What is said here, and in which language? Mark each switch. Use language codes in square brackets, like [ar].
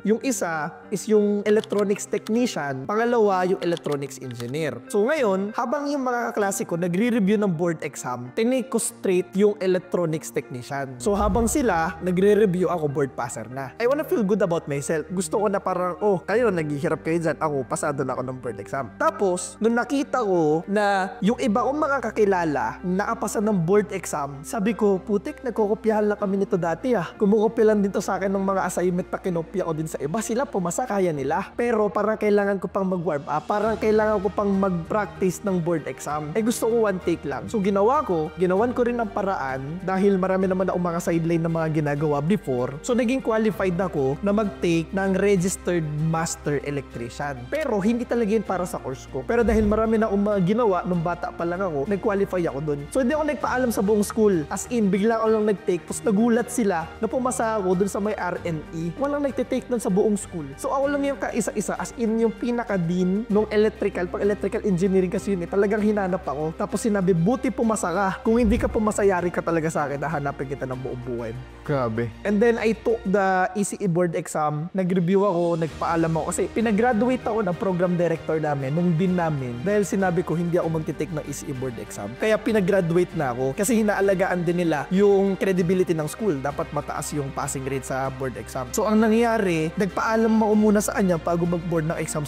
[tl] Yung isa is yung electronics technician, pangalawa yung electronics engineer. So, ngayon, habang yung mga kaklase ko nagre-review ng board exam, tinake ko straight yung electronics technician. So, habang sila nagre-review, ako board passer na. [en] I wanna feel good about myself. [tl] Gusto ko na parang, kayo naghihirap kayo dyan. Ako, pasado na ako ng board exam. Tapos, nung nakita ko na yung iba kong mga kakilala nakapasa ng board exam, sabi ko, putik, nagkokopyahan lang kami nito dati Kumukopya lang dito sa akin ng mga assignment na kinopya ko din sa iba. Sila pumasa, kaya nila. Pero parang kailangan ko pang mag-warm up. Parang kailangan ko pang mag-practice ng board exam. Gusto ko 1 take lang. So ginawan ko rin ang paraan dahil marami naman akong mga sideline na mga ginagawa before. So naging qualified ako na mag-take ng registered master electrician. Pero hindi talaga yun para sa course ko. Pero dahil marami na akong mga ginawa nung bata pa lang ako, nag-qualify ako dun. So hindi ako nagpaalam sa buong school. As in, bigla ko lang nag-take. Tapos nagulat sila na pumasa ako dun sa may RNE. Walang nagtitake dun sa buong school. So ako lang yung kaisa-isa. As in, yung pinaka-dean nung electrical. Pag electrical engineering kasi yun talagang hinanap ako. Tapos sinabi, buti pumasa ka. Kung hindi ka pumasa, yari ka talaga sa akin. Hahanapin kita ng buong buhay. Grabe. [en] And then I took the ECE board exam. [tl] Nag-review ako, nagpaalam ako. Kasi pinagraduate ako ng program director namin, nung dean namin. Dahil sinabi ko, hindi ako magtitake ng ECE board exam. Kaya pinagraduate na ako. Kasi hinaalagaan din nila yung credibility ng school. Dapat mataas yung passing rate sa board exam. So ang nangyari, nagpaalam ako muna sa kanya bago mag-board ng exam.